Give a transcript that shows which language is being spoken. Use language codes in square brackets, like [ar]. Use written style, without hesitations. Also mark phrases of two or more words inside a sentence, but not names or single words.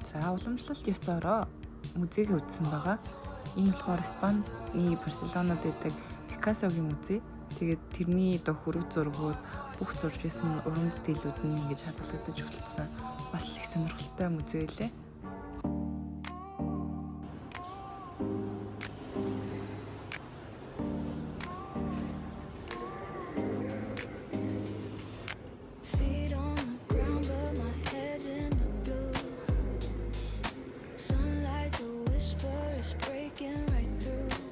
[mn] За уламжлалт ёсороо музейг үзсэн байгаа. Энэ болохоор Испани Барселонод байдаг Пикассогийн музей. Тэгээд тэрний доо хөрөг зургууд бүх зурж исэн уран бүтээлүүд нь ингэж хадгалагдаж үлдсэн. Бас их сонирхолтой музей лээ. [en] Feet on the ground, but my head's in the blue. Sunlight's a whisper, it's breaking right through.